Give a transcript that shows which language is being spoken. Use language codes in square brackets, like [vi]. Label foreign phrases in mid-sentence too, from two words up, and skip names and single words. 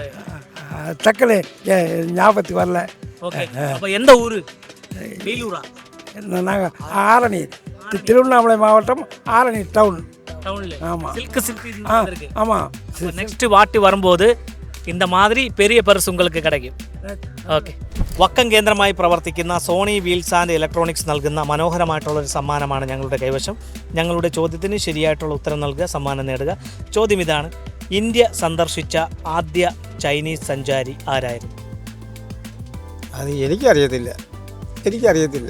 [ta] டக்குனு ஞாபகத்துக்கு வரல. ஓகே. அப்போ எந்த ஊர்? வேலூரா? நாங்கள் ஆரணி, திருவண்ணாமலை மாவட்டம், ஆரணி டவுனில். ஆமாம். சில்க் ஆமாம். நெக்ஸ்ட் வாட்டி வரும்போது இந்த மாதிரி பெரிய பரிசு உங்களுக்கு கிடைக்கும். [ml] ഓക്കെ. വക്കം കേന്ദ്രമായി പ്രവർത്തിക്കുന്ന സോണി വീൽസ് ആൻഡ് ഇലക്ട്രോണിക്സ് നൽകുന്ന മനോഹരമായിട്ടുള്ളൊരു സമ്മാനമാണ് ഞങ്ങളുടെ കൈവശം. ഞങ്ങളുടെ ചോദ്യത്തിന് ശരിയായിട്ടുള്ള ഉത്തരം നൽകുക, സമ്മാനം നേടുക. ചോദ്യം ഇതാണ്: ഇന്ത്യ സന്ദർശിച്ച ആദ്യ ചൈനീസ് സഞ്ചാരി ആരായിരുന്നു? അത് എനിക്കറിയത്തില്ല.